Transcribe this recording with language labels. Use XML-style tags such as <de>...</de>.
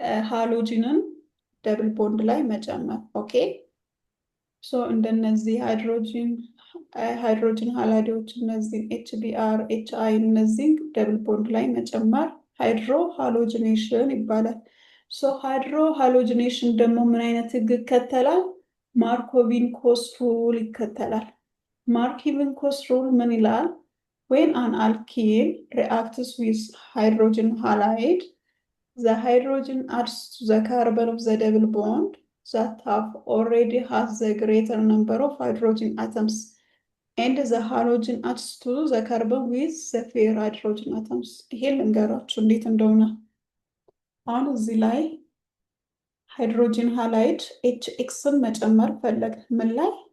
<am>ሃሎጂንን ደብል ቦንድ ላይ መጨመር። ኦኬ ሶ እንደነዚህ ሃይድሮጂን ሃላይዶች እነዚህን ኤችቢአር ኤችአይ እነዚህን ደብል ቦንድ ላይ መጨመር ሃይድሮሃሎጂኔሽን ይባላል። ሶ ሃይድሮሃሎጂኔሽን ደግሞ ምን አይነት ህግ ይከተላል? ማርኮቪንኮስ ሩል ይከተላል። ማርኮቪንኮስ ሩል ምን ይላል?</am> <en>when an alkene reacts with hydrogen halide, the hydrogen adds to the carbon of the double bond that already has the greater number of hydrogen atoms, and the halogen adds to the carbon with the fewer hydrogen atoms.</en> <am>ይሄ ልንገራችሁ እንዴት እንደሆነ። አሁን እዚህ ላይ ሃይድሮጂን ሃላይድ ኤችኤክስን መጨመር ፈለግ። ምን ላይ?</am>